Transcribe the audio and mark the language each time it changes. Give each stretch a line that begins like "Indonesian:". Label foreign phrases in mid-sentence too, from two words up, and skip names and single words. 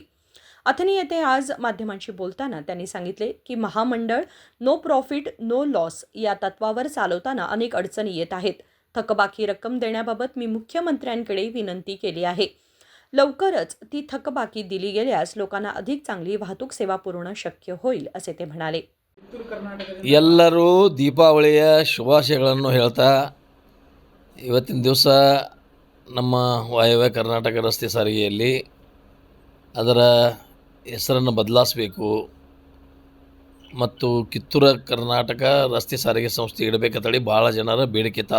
Marathi: अथनी येथे आज माध्यमांशी बोलताना त्यांनी सांगितले की महामंडळ
English: no profit no loss
Marathi: या तत्वावर चालवताना अनेक अडचणी येत आहेत. थकबाकी रक्कम देण्याबाबत मी मुख्यमंत्र्यांकडे विनंती केली आहे. लवकरच ती थकबाकी दिली गेल्यास लोकांना अधिक चांगली वाहतूक सेवा पुरवणं शक्य होईल, असे ते म्हणाले.
Kannada: ಎಲ್ಲರೂ ದೀಪಾವಳಿಯ ಶುಭಾಶಯಗಳನ್ನು ಹೇಳ್ತಾ ಇವತ್ತಿನ ದಿವಸ ನಮ್ಮ ವಾಯವ್ಯ ಕರ್ನಾಟಕ ರಸ್ತೆ ಸಾರಿಗೆಯಲ್ಲಿ ಅದರ ಹೆಸರನ್ನು ಬದಲಾಯಿಸಬೇಕು ಮತ್ತು ಕಿತ್ತೂರು ಕರ್ನಾಟಕ ರಸ್ತೆ ಸಾರಿಗೆ ಸಂಸ್ಥೆ ಇಡಬೇಕಂತೇಳಿ ಭಾಳ ಜನರ ಬೇಡಿಕೆ ಇತ್ತು.